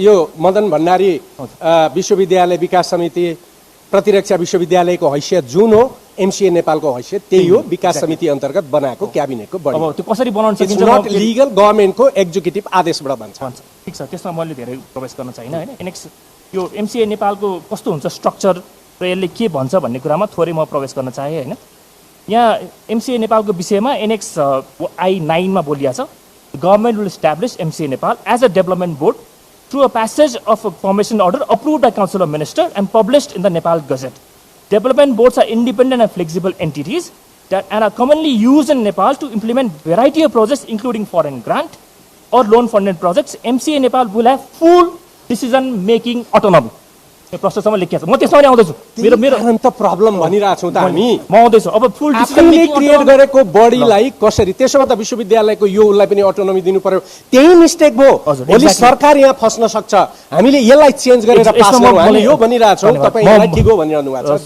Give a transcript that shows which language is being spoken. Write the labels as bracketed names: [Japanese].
[Nepali] यो मदन भण्डारी विश्वविद्यालय विकास समिति प्रतिरक्षा विश्वविद्यालयको हैसियत जुन हो, एमसिए नेपालको हैसियत त्यही हो, विकास समिति अन्तर्गत बनाएको क्याबिनेटको बढी। अब त्यो कसरी बनाउन सकिन्छ? [English] not legal, [Nepali] गभर्मेन्टको एक्जिक्युटिभ आदेशबाट भन्छ। ठिक छ, त्यसमा मैले धेरै प्रवेश गर्न चाहिनँ, होइन? एनेक्स यो एमसिए नेपालको कस्तो हुन्छ स्ट्रक्चर र यसले के भन्छ भन्ने कुरामा थोरै म प्रवेश गर्न चाहेँ, होइन? यहाँ एमसिए नेपालको विषयमा एनेक्स I9 मा बोलिया छ, [English] Government will establish MCA Nepal as a development board through a passage of a formation order approved by Council of Ministers and published in the Nepal Gazette. Development boards are independent and flexible entities and are commonly used in Nepal to implement variety of projects including foreign grant or loan funded projects. MCA Nepal will have full decision making autonomy. [Nepali] यो प्रश्नसम्म लेखिएको छ, म त्यसमा पनि आउँदैछु। मेरो त problem भनिरहेको छौँ त हामी, म आउँदैछु। अब फुल डिसिजन मेकिङ क्रिएट गरेको बडीलाई कसरी, त्यसोमा त विश्वविद्यालयको यो उसलाई पनि अटोनोमी दिनु पर्यो, त्यही मिस्टेक भयो। भोलि सरकार यहाँ फस्न सक्छ, हामीले यसलाई चेन्ज गरेर पास गरौँ, हामी यो भनिरहेको छौँ, तपाईँ यसलाई ठिक हो भनिरहनु भएको छ।